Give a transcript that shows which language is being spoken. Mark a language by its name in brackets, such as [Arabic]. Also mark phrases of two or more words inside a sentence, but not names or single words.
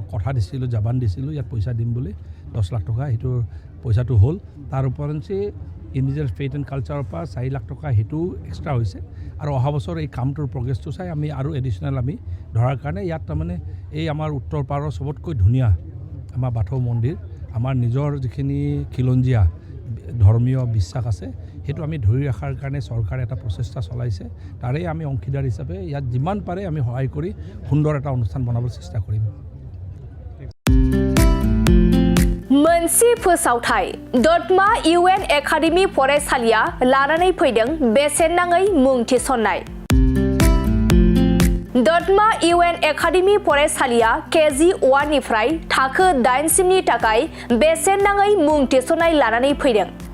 [Assamese] কথা দিছিলোঁ জাবান দিছিলোঁ ইয়াত পইচা দিম বুলি 10 লাখ টকা সেইটো পইচাটো হ'ল তাৰ ওপৰঞ্চি [English] indigenous faith and culture [Assamese] পৰা 4 লাখ টকা সেইটো এক্সট্ৰা হৈছে আৰু অহা বছৰ এই কামটোৰ প্ৰগ্ৰেছটো চাই আমি আৰু এডিশ্যনেল আমি ধৰাৰ কাৰণে ইয়াত তাৰমানে এই আমাৰ উত্তৰ পাৰৰ সবতকৈ ধুনীয়া আমাৰ বাথৌ মন্দিৰ আমাৰ নিজৰ যিখিনি খিলঞ্জীয়া ধৰ্মীয় বিশ্বাস আছে সেইটো আমি ধৰি ৰাখাৰ কাৰণে চৰকাৰে এটা প্ৰচেষ্টা চলাইছে তাৰে আমি অংশীদাৰ হিচাপে ইয়াত যিমান পাৰে আমি সহায় কৰি সুন্দৰ এটা অনুষ্ঠান বনাবলৈ চেষ্টা কৰিম [Bodo] मोनसे फोसावथाय दतमा इउएन एकाडेमि फरायसालिया लानानै फैदों बेसेन नाङै मुं थिसननाय दतमा इउएन एकाडेमि फरायसालिया केजि 1 निफ्राय थाखो 8 सिमनि थाखाय बेसेन नाङै मुं थिसननाय लानानै फैदों